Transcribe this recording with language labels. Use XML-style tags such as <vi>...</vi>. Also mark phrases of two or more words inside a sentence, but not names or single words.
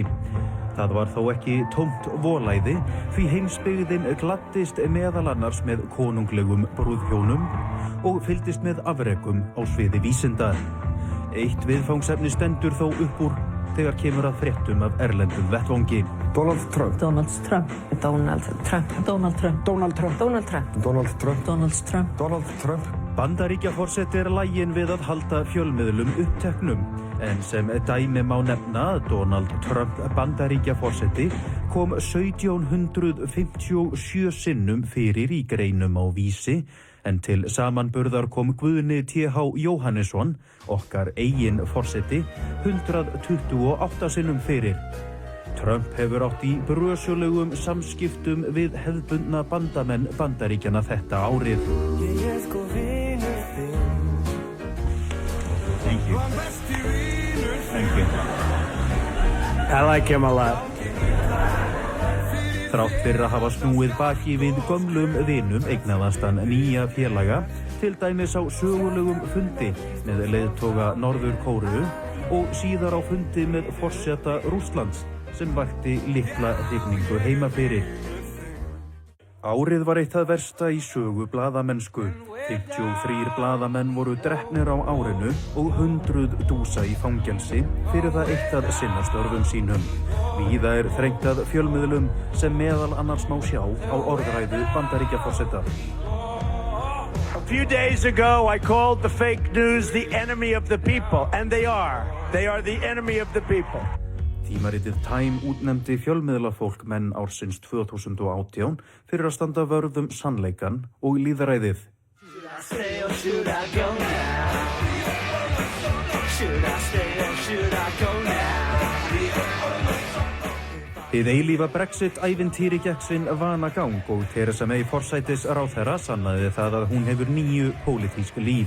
<is>Það var þó ekki tómt volæði, því heimsbyggðin gladdist meðal annars með konunglegum brúðhjónum og fylgdist með afrekum á sviði vísinda. Eitt viðfangsefni stendur þó upp úr þegar kemur að fréttum af erlendum vettvangi. Donald Trump. Donald Trump. Donald Trump. Donald Trump. Donald Trump. Donald Trump. Donald Trump. Donald Trump. Donald Trump. Bandaríkjaforseti laginn við að halda fjölmiðlum uppteknum, en sem dæmi má nefna að Donald Trump Bandaríkjaforseti kom 1757 sinnum fyrir í greinum á Vísi, en til samanburðar kom Guðni T.H. Jóhannesson, okkar eigin forseti, 128 sinnum fyrir. Trump hefur átt í brösulegum samskiptum við hefðbundna bandamenn Bandaríkjanna þetta árið.</is> <en>Thank you. Thank you. I like him a lot.</en> <is>Þrátt fyrir að hafa snúið baki við gömlum vinum eignaðast hann nýja félaga, til dæmis á sögulegum fundi með leiðtoga Norður-Kóreu og síðar á fundi með forseta Rússlands sem vakti litla hrifningu heima fyrir. Árið var eitt það versta í sögu blaðamennsku. 53 blaðamenn voru drepnir á árinu og 100 dúsa í fangelsi fyrir það eitt að sinna störfum sínum. Víða þrengt að fjölmiðlum sem meðal annars má sjá á orðræðu Bandaríkjaforseta.</is> <en>A few days ago I called the fake news the enemy of the people, and they are. They are the enemy of the people.</en> <is>Tímaritið Time útnefndi fjölmiðlafólk menn ársins 2018 fyrir að standa vörð sannleikann og lýðræðið. Hið eilífa Brexit-ævintýri gekk sinn vanagang og Theresa May forsætisráðherra sannaði það að hún hefur 9 pólitísk líf.</is>